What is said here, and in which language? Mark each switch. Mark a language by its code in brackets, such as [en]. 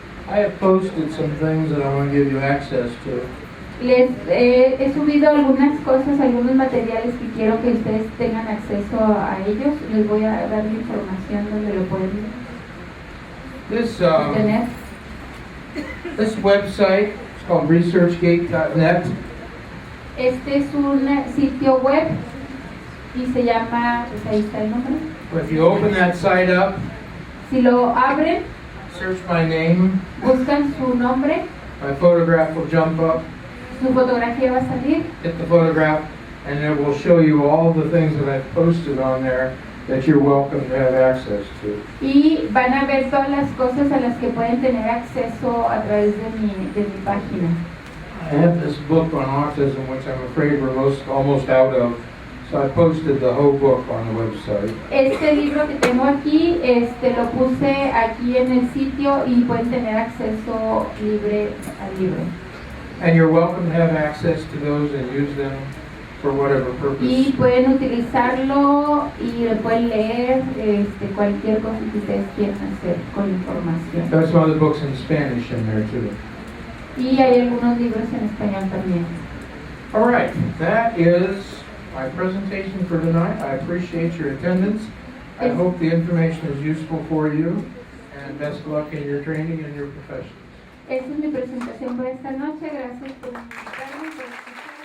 [en] I have posted some things that I want to give you access to. [es] Les he subido algunas cosas, algunos materiales que quiero que ustedes tengan acceso a ellos. Les voy a dar la información donde lo pueden [en] This, [es] tener. [en] this website is called researchgate.net. [es] Este es un sitio web y se llama, pues ahí está el nombre. [en] If you open that site up, [es] Si lo abren, [en] search my name, [es] buscan su nombre, [en] my photograph will jump up, [es] su fotografía va a salir [en] hit the photograph, and it will show you all the things that I've posted on there that you're welcome to have access to. [es] y van a ver todas las cosas a las que pueden tener acceso a través de mi página. [en] I have this book on autism, which I'm afraid we're almost out of, so I posted the whole book on the website. [es] Este libro que tengo aquí, lo puse aquí en el sitio y pueden tener acceso libre al libro. [en] And you're welcome to have access to those and use them for whatever [es] Y [en] purpose. [es] pueden utilizarlo y lo pueden leer, cualquier cosa que ustedes quieran hacer con información. [en] There's some other books in Spanish in there too. [es] Y hay algunos libros en español también. [en] All right, that is my presentation for tonight. I appreciate your attendance. I Yes. hope the information is useful for you, and best luck in your training and your profession. [es] Esa es mi presentación por esta noche. Gracias por invitarme.